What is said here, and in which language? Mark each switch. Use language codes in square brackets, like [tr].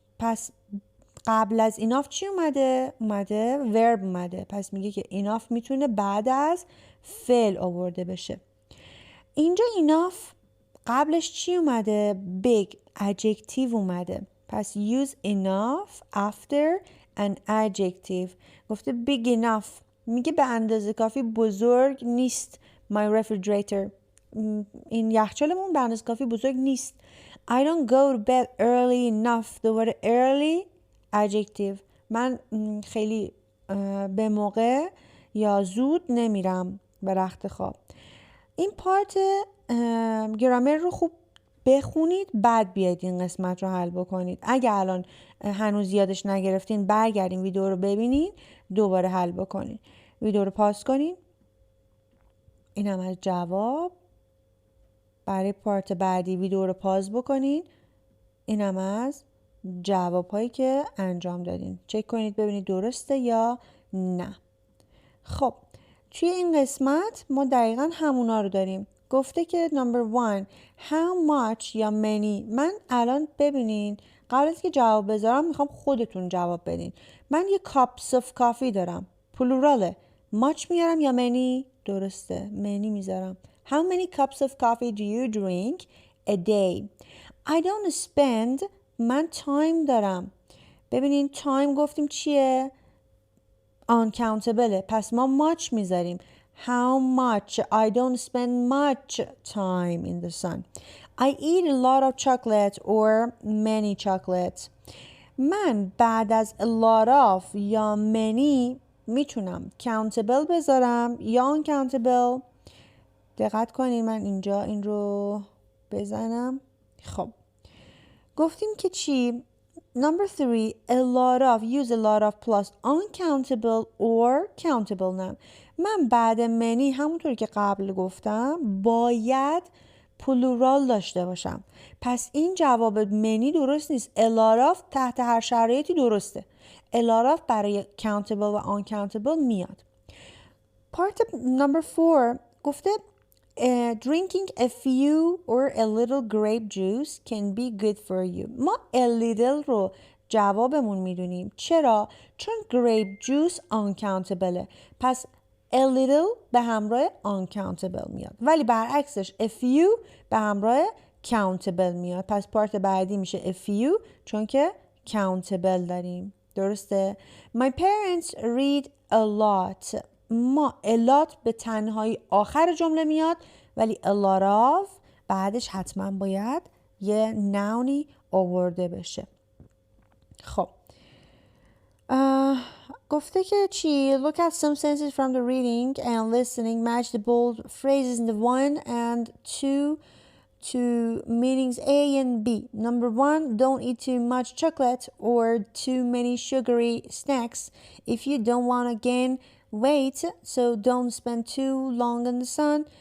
[fa] پس قبل از enough چی اومده؟ اومده verb اومده. پس میگه که enough میتونه بعد از فعل آورده بشه. اینجا enough قبلش چی اومده؟ big adjective اومده. پس [en] use enough after an adjective. [fa] گفته big enough میگه به اندازه کافی بزرگ نیست. [en] my refrigerator [fa] این یخچالمون به اندازه کافی بزرگ نیست. [en] I don't go to bed early enough. [fa] دوباره early adjective من خیلی به موقع یا زود نمیرم به رخت خواب. این پارت گرامر رو خوب بخونید بعد بیاید این قسمت رو حل بکنید. اگه الان هنوز یادش نگرفتین برگردین ویدیو رو ببینید دوباره حل بکنید. ویدیو رو پاس کنید. این هم از جواب. برای پارت بعدی ویدیو رو پاس بکنید. این هم از جواب هایی که انجام دادین. چک کنید ببینید درسته یا نه. خب توی این قسمت ما دقیقا همونا رو داریم. گفته که [en] number 1 how much یا many. [fa] من الان ببینین قبل از که جواب بذارم میخوام خودتون جواب بدین. من یه cups of coffee دارم پلوراله. much میارم یا many؟ درسته many میذارم. [en] how many cups of coffee do you drink a day? I don't spend. [fa] من تایم دارم. ببینین تایم گفتیم چیه؟ uncountable. پس ما much میذاریم. [en] How much? I don't spend much time in the sun. I eat a lot of chocolate or many chocolate. [fa] من بعد از a lot of یا many میتونم countable بذارم یا uncountable. دقت کنید من اینجا این رو بزنم. خب گفتیم که چی؟ [en] number 3 a lot of use a lot of plus uncountable or countable noun. [fa] من بعد many همونطور که قبل گفتم باید پلورال داشته باشم. پس این جواب many درست نیست. a lot of تحت هر شرایطی درسته. [en] a lot of [fa] برای [en] countable و uncountable [fa] میاد. [en] part number 4 گفته drinking a few or a little grape juice can be good for you. [fa] ما a little رو جوابمون میدونیم. چرا؟ چون grape juice uncountable. پس a little به همراه uncountable میاد. ولی برعکسش a few به همراه countable میاد. پس پارت بعدی میشه a few چون که countable داریم. درسته؟ [en] My parents read a lot. [fa] ما a lot به تنهایی آخر جمله میاد ولی a lot of بعدش حتما باید یه نونی آورده بشه. خب گفته که چی؟ [en] Look at some sentences from the reading and listening. Match the bold phrases in the 1 and 2 to meanings A and B. Number 1, don't eat too much chocolate or too many sugary snacks if you don't want to gain weight, so don't spend too long in the sun.